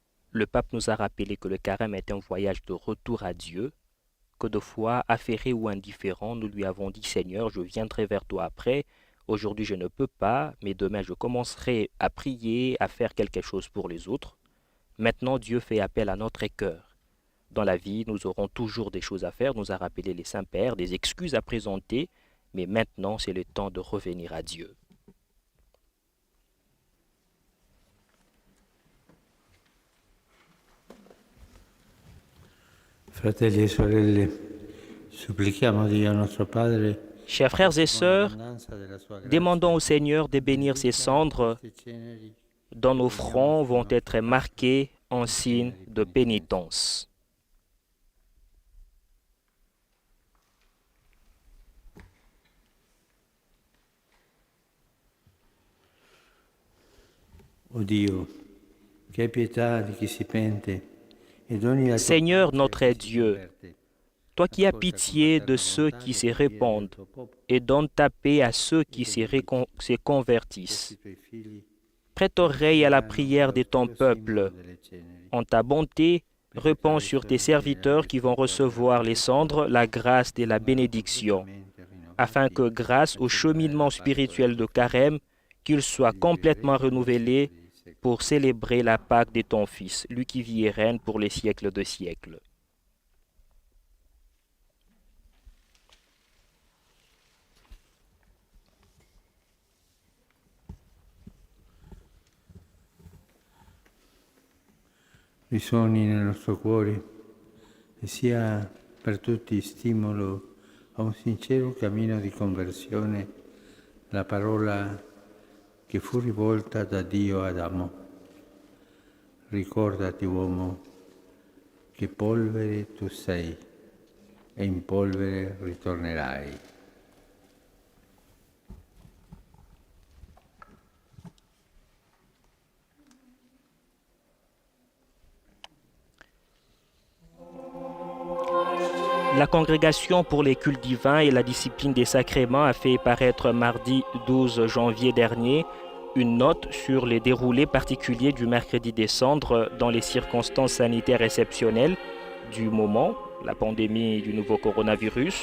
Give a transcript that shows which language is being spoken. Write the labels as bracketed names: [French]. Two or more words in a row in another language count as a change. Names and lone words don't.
[French] Le pape nous a rappelé que le carême est un voyage de retour à Dieu, que de fois, affairés ou indifférents, nous lui avons dit « Seigneur, je viendrai vers toi après, aujourd'hui je ne peux pas, mais demain je commencerai à prier, à faire quelque chose pour les autres. » Maintenant, Dieu fait appel à notre cœur. Dans la vie, nous aurons toujours des choses à faire, nous a rappelé les saints-pères, des excuses à présenter, mais maintenant c'est le temps de revenir à Dieu. [Italian] Fratelli e sorelle, supplichiamo Dio nostro Padre, [French] Chers frères et sœurs, [Italian] l'abbondanza della sua grazia, [French] demandons au Seigneur de bénir ces cendres [Italian] queste ceneri, [French] dont nos fronts vont être marqués en signe de pénitence. [Italian] O Dio, che hai pietà di chi si pente e doni la tua [French] Seigneur [Italian] pace [French] notre [Italian] a chi si [French] Dieu, [Italian] converte. [French] toi qui as pitié de ceux qui se répandent et donnes ta paix à ceux qui se convertissent. [Italian] Questi tuoi figli, [French] Prête oreille à la prière de ton peuple. [Italian] delle ceneri, [French] En ta bonté, répands sur tes serviteurs qui vont recevoir les cendres la grâce de la bénédiction, afin que grâce au cheminement spirituel de Carême, qu'ils soient complètement renouvelés pour célébrer la Pâque de ton Fils, lui qui vit et règne pour les siècles de siècles. [Italian] risuoni nel nostro cuore e sia per tutti stimolo a un sincero cammino di conversione la parola che fu rivolta da Dio ad Adamo. Ricordati, uomo, che polvere tu sei e in polvere ritornerai. [French] La Congrégation pour les cultes divins et la discipline des sacrements a fait paraître mardi 12 janvier dernier une note sur les déroulés particuliers du mercredi des cendres dans les circonstances sanitaires exceptionnelles du moment, la pandémie du nouveau coronavirus.